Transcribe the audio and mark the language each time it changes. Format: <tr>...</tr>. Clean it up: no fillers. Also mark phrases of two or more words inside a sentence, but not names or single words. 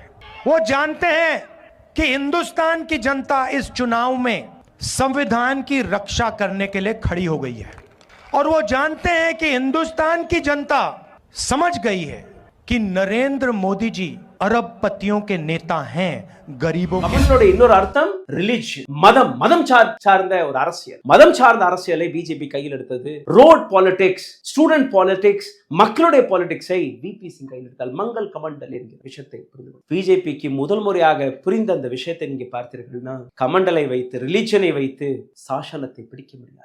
<hi>वो जानते हैं कि हिंदुस्तान की जनता इस चुनाव में संविधान की रक्षा करने के लिए खड़ी हो गई है और वो जानते हैं कि हिंदुस्तान की जनता समझ गई है कि नरेंद्र मोदी जी अरबपतियों के नेता हैं, गरीबों के।</hi> <ta>இன்னொரு அர்த்தம் ரிலிஜியன், மதம் சார்ந்த ஒரு அரசியல். மதம் சார்ந்த அரசியலை பிஜேபி கையில் எடுத்தது.</ta> <en>road politics, student politics,</en> <ta>மக்களுடைய பாலிடிக்ஸை விபி சிங் கையில் எடுத்தால் மங்கள் கமண்டல் என்கிற விஷயத்தை புரிந்து பிஜேபிக்கு முதல் முறையாக புரிந்த அந்த விஷயத்தை நீங்க பார்த்தீர்கள்னா, கமண்டலை வைத்து, ரிலிஜனை வைத்து சாசனத்தை பிடிக்க முடியாது.</ta>